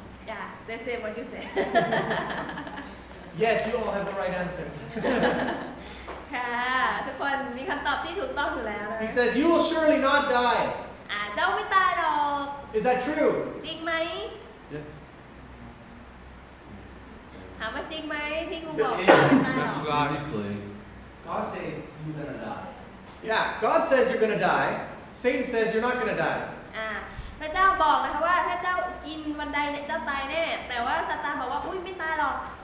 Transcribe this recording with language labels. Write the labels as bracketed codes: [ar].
[en] Yeah, they say what you say. Yes, you all have the right answer. [th] ค่ะทุกคนมีคำตอบที่ถูกต้องอยู่แล้วนะ [en] He says, you will surely not die. [th] เจ้าไม่ตายหรอก [en] Is that true? [th] จริงไหม [en] Yeah. [th] ถามว่าจริงไหมที่งูบอกว่าไม่ตายหรอก [en] Physically, God say you gonna die Yeah, God says you're going to die. Satan says you're not going to die. [th] พระเจ้าบอกนะคะว่าถ้าเจ้ากินวันใดเนี่ยเจ้าตายแน่แต่ว่าซาตานบอกว่าอุ้ยไม่ตายหรอก